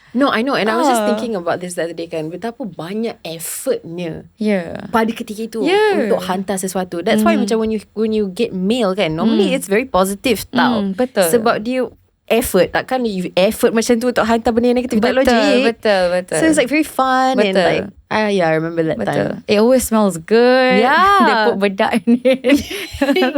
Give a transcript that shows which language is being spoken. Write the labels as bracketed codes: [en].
[en] No, I know. And I was just thinking about this the other day kan. [ms] Betapa banyak effortnya pada ketika itu untuk hantar sesuatu. [en] That's why macam when you get mail kan, normally it's very positive tau. [ms] Betul. Sebab dia effort. Takkan you effort macam tu untuk hantar benda yang negatif. Tak logik. Betul. [en] So it's like very fun. And like, yeah, I remember that time. It always smells good. Yeah. They put bedak in it.